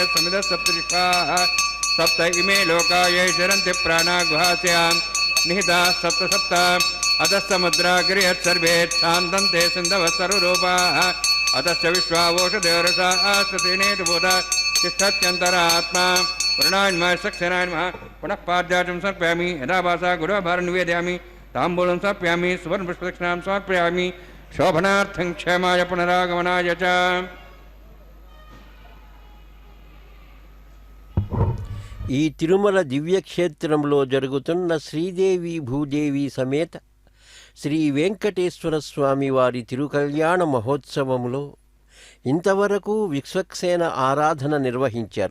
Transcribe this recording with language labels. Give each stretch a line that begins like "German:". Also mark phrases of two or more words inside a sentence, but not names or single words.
Sanskrit: समिदः सप्तरिष्ठाः सप्त इमे लोका ये चरन्ति प्राणाः गुहास्यां निहिताः सप्त अतः समुद्रा गिर्यत् सर्वे शान्तन्ते सिन्धवः सर्वरूपाः अतश्च विश्वावोषधेरसाः सतेनेतुभूता तिष्ठत्यन्तरात्मा वर्णान्मः सक्षरान्मः पुनः पाद्याचं समर्पयामि यदा भासा गुरुभारं निवेदयामि ताम्बूलं समर्पयामि सुवर्णपुष्पदक्षिणां समर्पयामि शोभनार्थं क्षेमाय पुनरागमनाय च।
Telugu: ఈ తిరుమల దివ్యక్షేత్రంలో జరుగుతున్న శ్రీదేవి భూదేవి సమేత శ్రీ వెంకటేశ్వర స్వామి వారి తిరుకల్యాణ మహోత్సవములో ఇంతవరకు విశ్వక్సేన ఆరాధన నిర్వహించారు.